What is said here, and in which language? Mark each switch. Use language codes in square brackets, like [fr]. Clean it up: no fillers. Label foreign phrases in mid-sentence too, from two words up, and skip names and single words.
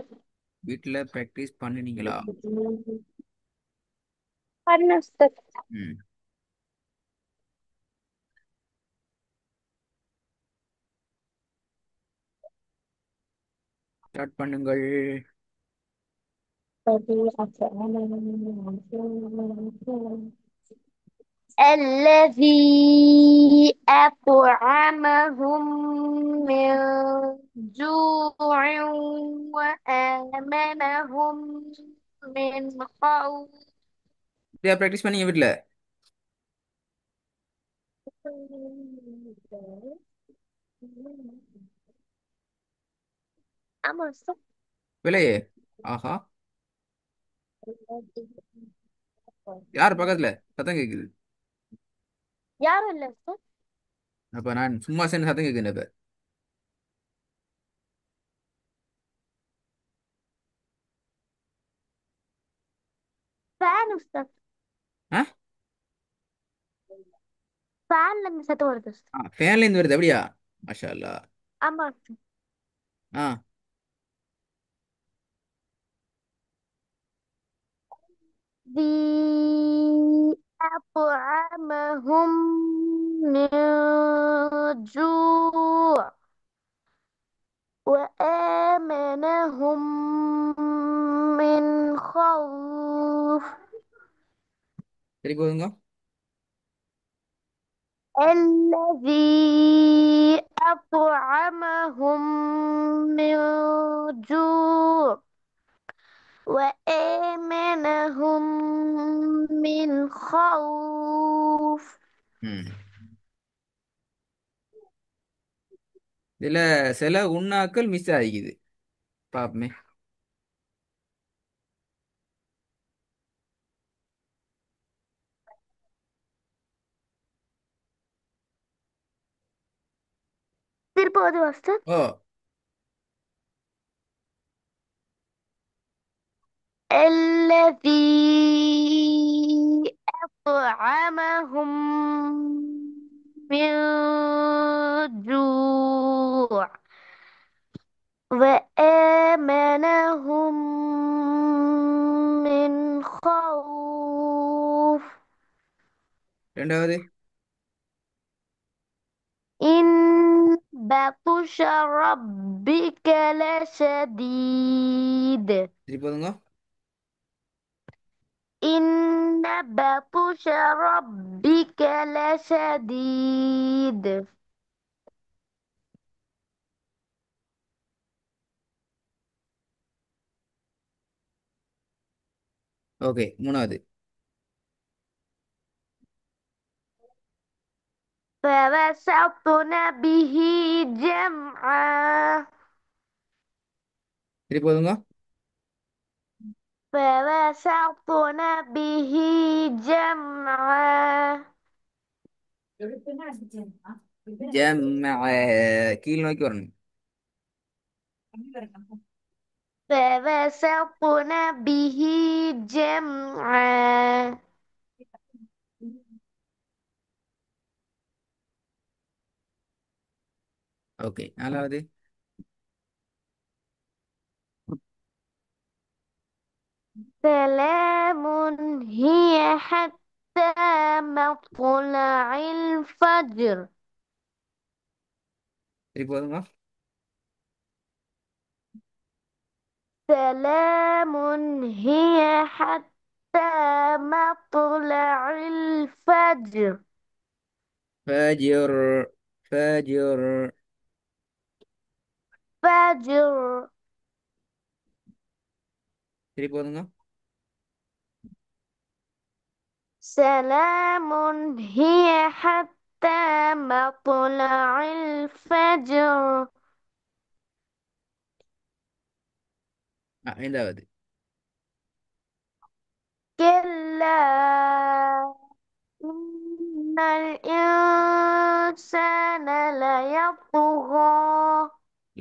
[ta] வீட்டில் ப்ராக்டிஸ் பண்ணினீங்களா? பண்ண சார். ம். ஸ்டார்ட் பண்ணுங்கள். [ar] الذي أطعمهم من جوع وآمنهم من خوف. [ta] இப்படியா ப்ராக்டிஸ் பண்ணீங்க வீட்டில்? ஆமா சார். விலையே. ஆஹா. யார் பக்கத்துல? சத்தம் கேக்குது. யாரும் இல்ல சார். அப்ப நான் சும்மா சேர்ந்து சத்தம் கேட்குறேன் இப்ப. ஃபேன் சார். ஆ? ஃபேன்ல இருந்து சத்தம் வருது சார். ஃபேன்ல இருந்து வருது அப்படியா? [ar] ما شاء الله. [ta] ஆமா சார். ஆ. [ar] ذي أطعمهم من جوع وآمنهم من خوف. [ta] சரி போதுங்க. [ar] الذي أطعمهم من جوع وآمنهم من خوف. [ta] ம். இதுல சில உண்ணாக்கள் மிஸ் ஆகிக்குது. பாப்பமே. திருப்பவது வாஸ்தர். ஓ. [ar] الذي أطعمهم من جوع وآمنهم من خوف. [ta] ரெண்டாவது. [ar] إن بطش ربك لشديد. [ta] சரி போதுங்க. [ar] إن بطش ربك لشديد. [ta] ஓகே, மூணாவது. [ar] فوسطن به جمعا. [ta] சரி போதுங்க. [ar] فوسطن به جمعا. [ta] ஜமஅ. கீழ் நோக்கி வரணும். [ar] فوسطن به جمعا. [ta] ஓகே, நாலாவது. [ar] سلام هي حتى مطلع الفجر. [ta] சரி போதுங்க. [ar] سلام هي حتى مطلع الفجر. فجر. فجر. فجر. [ta] சரி போதுங்க. [ar] سلام هي حتى مطلع الفجر. [ta] ஐந்தாவது. [ar] كلا إن الإنسان ليطغى.